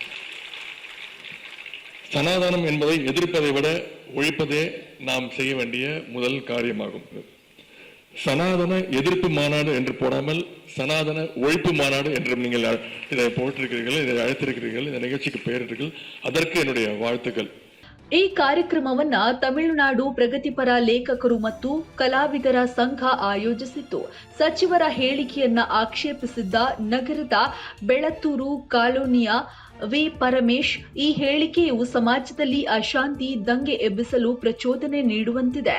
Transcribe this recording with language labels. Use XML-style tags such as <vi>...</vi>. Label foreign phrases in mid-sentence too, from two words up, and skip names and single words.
<ta>சனாதனம் என்பதை எதிர்ப்பதை விட ஒழிப்பதே நாம் செய்ய வேண்டிய முதல் காரியமாகும். சனாதன எதிர்ப்பு மாநாடு என்று போடாமல் சனாதன ஒழிப்பு மாநாடு என்று நீங்கள் இதை போட்டிருக்கிறீர்கள், இதை அழைத்திருக்கிறீர்கள், இந்த நிகழ்ச்சிக்கு பெயரிட்டீர்கள். அதற்கு என்னுடைய வாழ்த்துக்கள்.</ta> <kn>ಈ ಕಾರ್ಯಕ್ರಮವನ್ನ ತಮಿಳುನಾಡು ಪ್ರಗತಿಪರ ಲೇಖಕರು ಮತ್ತು ಕಲಾವಿದರ ಸಂಘ ಆಯೋಜಿಸಿತ್ತು. ಸಚಿವರ ಹೇಳಿಕೆಯನ್ನ ಆಕ್ಷೇಪಿಸಿದ್ದ ನಗರದ ಬೆಳತ್ತೂರು ಕಾಲೋನಿಯ ವಿ ಪರಮೇಶ್, ಈ ಹೇಳಿಕೆಯು ಸಮಾಜದಲ್ಲಿ ಅಶಾಂತಿ, ದಂಗೆ ಎಬ್ಬಿಸಲು ಪ್ರಚೋದನೆ ನೀಡುವಂತಿದೆ.</kn>